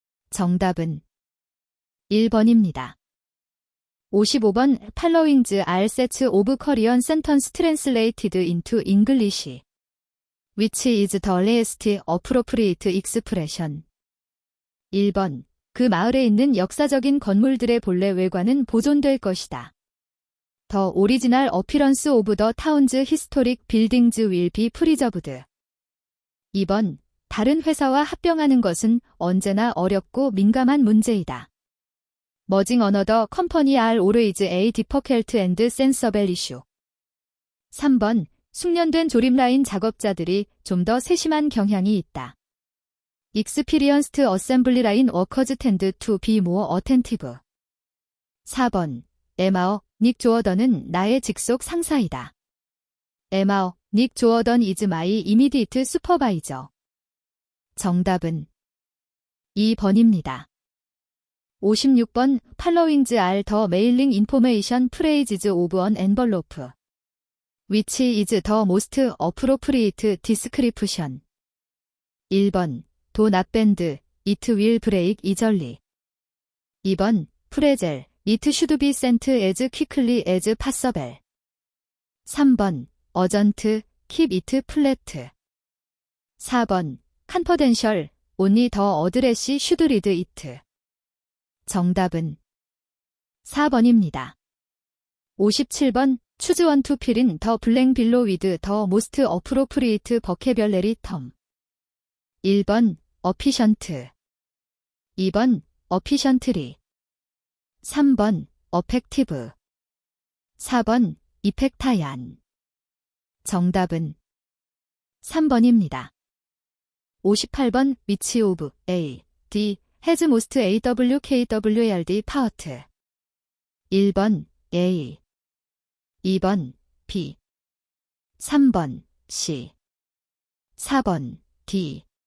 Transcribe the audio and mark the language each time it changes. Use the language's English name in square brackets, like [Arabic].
[Korean] 정답은 1번입니다. 55번. [English] Followings are sets of Korean sentence translated into English. Which is the least appropriate expression? [Korean] 1번. 그 마을에 있는 역사적인 건물들의 본래 외관은 보존될 것이다. [English] The original appearance of the town's historic buildings will be preserved. [Korean] 2번. 다른 회사와 합병하는 것은 언제나 어렵고 민감한 문제이다. [English] Merging another company are always a difficult and sensible issue. [Korean] 3번. 숙련된 조립라인 작업자들이 좀 더 세심한 경향이 있다. [English] Experienced assembly line workers tend to be more attentive. [Korean] 4번. Emma, Nick Jordan은 나의 직속 상사이다. [English] Emma, Nick Jordan is my immediate supervisor. [Korean] 정답은 2번입니다. 56번. [English] Followings are the mailing information phrases of an envelope. Which is the most appropriate description? 1번. Do not bend. It will break easily. 2번. Pretzel. It should be sent as quickly as possible. 3번. Urgent. Keep it flat. 4번. Confidential. Only the address should read it. [Korean] 정답은 4번입니다. 57번. [English] Choose one to fill in the blank below with the most appropriate vocabulary term. 1번. efficient. 2번. efficiently. 3번 어펙티브, 4번 이펙타얀. [Korean] 정답은 3번입니다. [English] 58번 which of A, D has most AWKWARD part? [Korean] 1번 A, 2번 B, 3번 C, 4번 D.